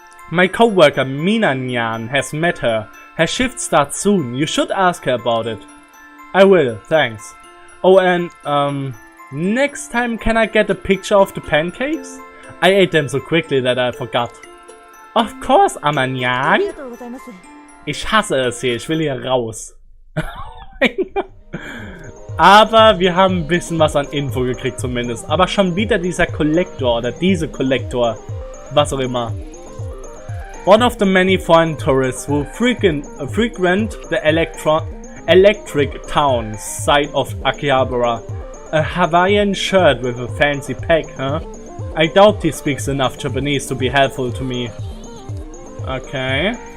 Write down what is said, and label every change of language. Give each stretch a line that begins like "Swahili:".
English: My co-worker Mina Nyan has met her. Her shift starts soon. You should ask her about it. I will, thanks. Oh, and next time can I get a picture of the pancakes? I ate them so quickly that I forgot. Of course, Nyan.
German: Ich hasse es hier, ich will hier raus. Aber wir haben ein bisschen was an Info gekriegt zumindest. Aber schon wieder dieser Kollektor oder diese Kollektor. Was auch immer.
English: One of the many foreign tourists who frequent the electric town side of Akihabara. A Hawaiian shirt with a fancy pack, huh? I doubt he speaks enough Japanese to be helpful to me. Okay.